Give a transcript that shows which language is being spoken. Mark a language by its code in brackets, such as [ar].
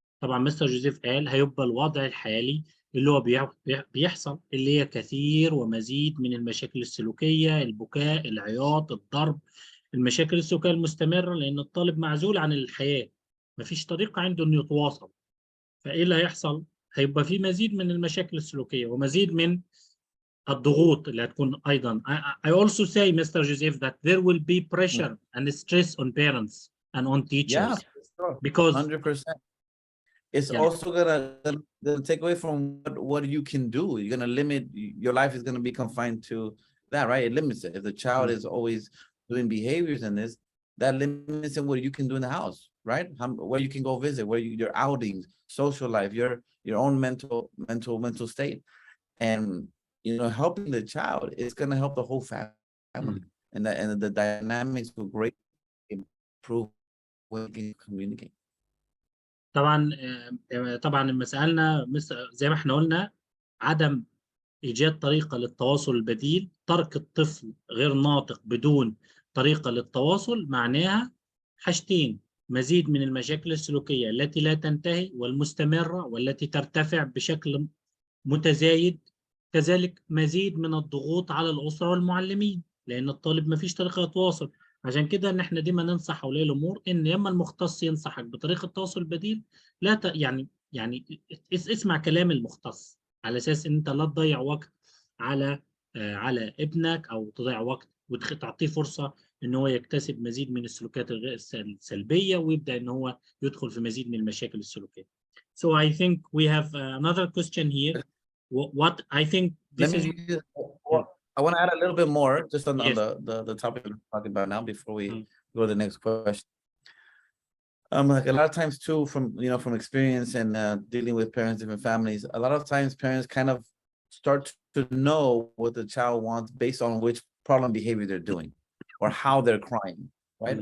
[ar] طبعا مستر جوزيف قال هيبقى الوضع الحالي اللي هو بيحصل، اللي هي كثير ومزيد من المشاكل السلوكيه، البكاء، العياط، الضرب، المشاكل السلوكيه المستمره، لان الطالب معزول عن الحياه، ما فيش طريقه عنده انه يتواصل. فايه اللي هيحصل؟ هيبقى في مزيد من المشاكل السلوكيه ومزيد من الضغوط اللي هتكون ايضا. [en] I also say Mr. Joseph that there will be pressure and stress on parents and on teachers. Yeah, because 100%. It's yeah. also gonna take away from what you can do. You're gonna limit, your life is gonna be confined to that, right? It limits it. If the child is always doing behaviors in this, that limits what you can do in the house, right? Where you can go visit, your outings, social life, your own mental state. And helping the child is going to help the whole family, and the dynamics will greatly improve when you can communicate. [ar] طبعا لما سالنا زي ما احنا قلنا، عدم ايجاد طريقه للتواصل البديل، ترك الطفل غير ناطق بدون طريقه للتواصل، معناها حاجتين: مزيد من المشاكل السلوكيه التي لا تنتهي والمستمره والتي ترتفع بشكل متزايد، كذلك مزيد من الضغوط على الأسرة والمعلمين، لأن الطالب ما فيش طريقة يتواصل. عشان كده إن إحنا دايما ننصح أولياء الأمور إن لما المختص ينصحك بطريقة تواصل بديل، لا يعني اسمع كلام المختص، على أساس إن أنت لا تضيع وقت على ابنك، أو تضيع وقت وتعطيه فرصة إن هو يكتسب مزيد من السلوكيات السلبية، ويبدأ إن هو يدخل في مزيد من المشاكل السلوكية. [en] So I think we have another question here. What I think this is. I want to add a little bit more just on Yes. the topic we're talking about now before we go to the next question. Like a lot of times too, from experience and dealing with parents, different families, a lot of times parents kind of start to know what the child wants based on which problem behavior they're doing, or how they're crying, right?